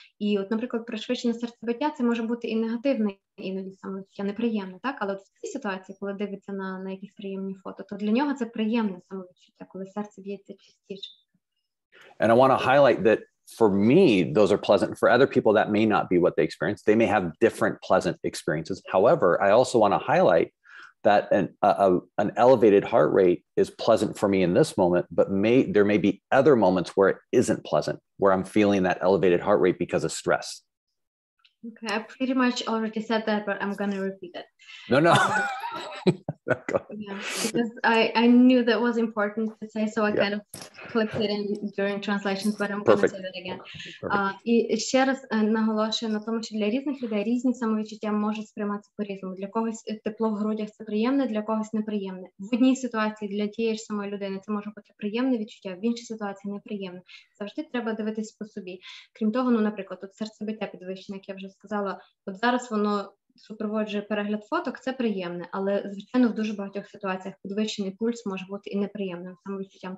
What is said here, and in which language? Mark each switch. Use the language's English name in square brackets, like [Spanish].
[Ukrainian] І от, наприклад, пришвидшення серцебиття це може бути і негативне, іноді самовідчуття, неприємне, так? Але от в цій ситуації, коли дивиться на якісь приємні фото, то для нього це приємне самовідчуття, коли серце б'ється частіше. [English] And I want to highlight that for me, those are pleasant. For other people, that may not be what they experience. They may have different pleasant experiences. However, I also want to highlight that an elevated heart rate is pleasant for me in this moment, but there may be other moments where it isn't pleasant, where I'm feeling that elevated heart rate because of stress. Okay, I pretty much already said that, but I'm going to repeat it. No. Yeah, because I knew that was important to say, so I kind of clipped it in during translations, but I'm going to say that again. [Ukrainian] І ще раз наголошую на тому, що для різних людей різні самовідчуття можуть сприйматися по-різному. Для когось тепло в грудях – це приємне, для когось неприємне. В одній ситуації для тієї ж самої людини це може бути приємне відчуття, в іншій ситуації неприємне. Завжди треба дивитись по собі. Крім того, ну, наприклад, от серцебиття підвищене, як я вже сказала, от зараз воно супроводжує перегляд фоток, це приємне, але, звичайно, в дуже багатьох ситуаціях підвищений пульс може бути і неприємним самовідчуттям.